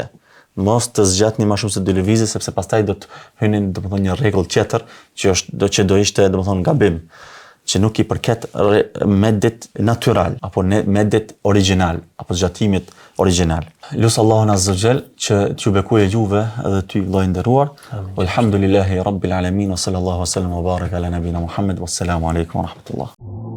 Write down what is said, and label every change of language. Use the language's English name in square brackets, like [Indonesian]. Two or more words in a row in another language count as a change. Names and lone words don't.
[Albanian] Mos të zgjatni më shumë se 2 lëvizje sepse pastaj do të hyni domethënë një rregull tjetër që do ishte domethënë gabim, që nuk i përket medit natyral apo medit original apo zgjatimit original. Lusë Allahun [Arabic] عز وجل [Albanian] që t'ju bekojë juve edhe ty vëllai nderuar. [Arabic] الحمد لله رب العالمين وصلى الله وسلم وبارك على نبينا محمد والسلام عليكم ورحمة الله.